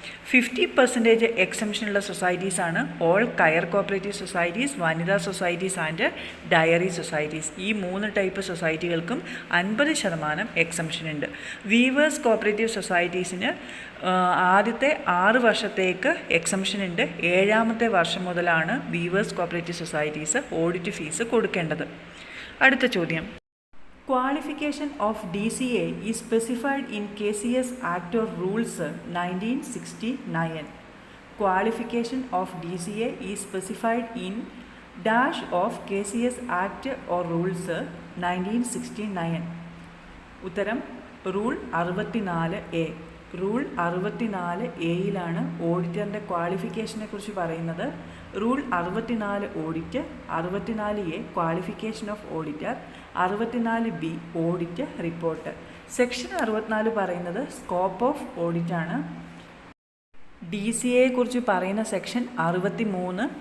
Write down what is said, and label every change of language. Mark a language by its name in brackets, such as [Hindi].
[Malayalam] 50% എക്സംഷനുള്ള സൊസൈറ്റീസാണ് all കയർ cooperative societies, വനിതാ societies and dairy societies. ഈ 3 ടൈപ്പ് സൊസൈറ്റികൾക്കും 50% എക്സംഷൻ ഉണ്ട്. വീവേഴ്സ് കോപ്പറേറ്റീവ് സൊസൈറ്റീസിന് ആദ്യത്തെ 6 വർഷത്തേക്ക് എക്സംഷൻ ഉണ്ട്. 7ാമത്തെ വർഷം മുതലാണ് weavers cooperative societies audit fees കൊടുക്കേണ്ടത്. അടുത്ത ചോദ്യം, [English] Qualification of DCA is specified in KCS Act or Rules 1969. Qualification of DCA is specified in dash of KCS Act or Rules 1969. [Malayalam] ഉത്തരം റൂൾ 64A. റൂൾ 64A ഓഡിറ്ററിൻ്റെ ക്വാളിഫിക്കേഷനെ കുറിച്ച് പറയുന്നത്. [English] Rule 64 audit, 64A qualification of auditor, 64B audit report. [Malayalam] Section 64 പറയുന്നത് scope of ഓഡിറ്റാണ്. DCA കുറിച്ച് പറയുന്ന section 63.